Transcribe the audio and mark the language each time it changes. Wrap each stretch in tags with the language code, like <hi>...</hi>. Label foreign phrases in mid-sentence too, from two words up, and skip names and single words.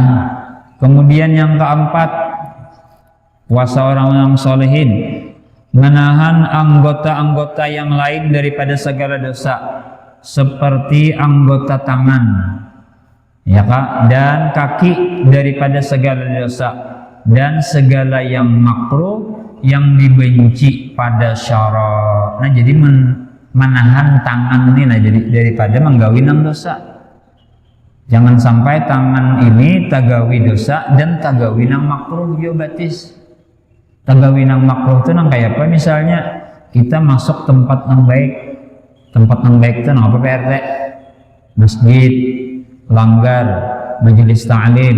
<id>Kemudian yang keempat, puasa orang yang solehin menahan anggota-anggota yang lain daripada segala dosa, seperti anggota tangan, ya Kak, dan kaki daripada segala dosa, dan segala yang makruh yang dibenci pada syara.</id> <bjn>Nah, jadi menahan tangan ini, nah jadi daripada menggawin dosa. Jangan sampai tangan ini tagawi dosa dan tagawi nang makruh yo batis. Tagawi nang makruh itu nang kayak apa? Misalnya kita masuk tempat nang baik. Tempat nang baik itu nang apa PRT? Masjid, langgar, majelis ta'lim.</bjn>